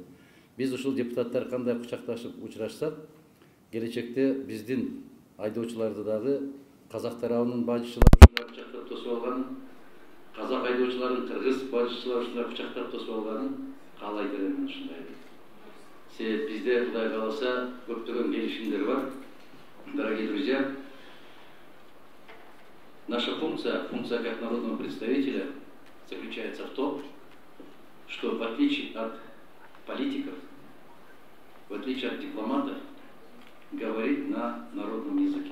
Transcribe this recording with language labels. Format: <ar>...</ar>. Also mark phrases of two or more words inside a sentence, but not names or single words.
<ky>Biz ушул депутаттар кандай кучакташып учурашсак, келечекте биздин айдоочуларды дагы казак тарабынын бажычылары кучактап тосуп алганын, казак айдоочуларын кыргыз бажычылары ушундай кучактап тосуп алганын каалайт элем ушундай. Себеп бизде Кудай кааласа көптөгөн келишимдер бар.</ky> <ru>Дорогие друзья, наша функция как народного представителя заключается в том, что в отличие от политиков, в отличие от дипломатов, говорит на народном языке.</ru>